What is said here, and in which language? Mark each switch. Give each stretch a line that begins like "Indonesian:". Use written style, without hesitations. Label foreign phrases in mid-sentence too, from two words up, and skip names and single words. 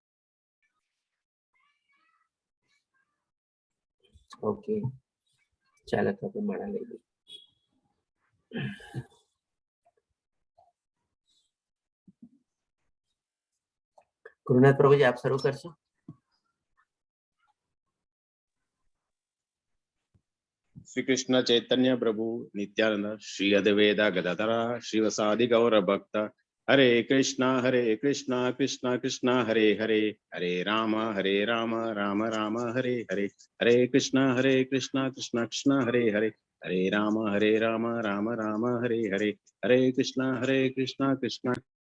Gujarati: ઓકે, ચાલો તો આપણે માળા લઈ લઈએ. ગુરુનાથ પ્રભુજી આપ શરૂ કરશો?
Sanskrit: श्री कृष्ण चैतन्य प्रभु नित्यानंद श्री अद्वैता गदाधर श्रीवसादि गौर भक्त हरे कृष्णा कृष्णा कृष्णा हरे हरे हरे राम राम राम हरे हरे हरे कृष्णा कृष्णा कृष्णा हरे हरे हरे राम राम राम हरे हरे हरे कृष्णा कृष्णा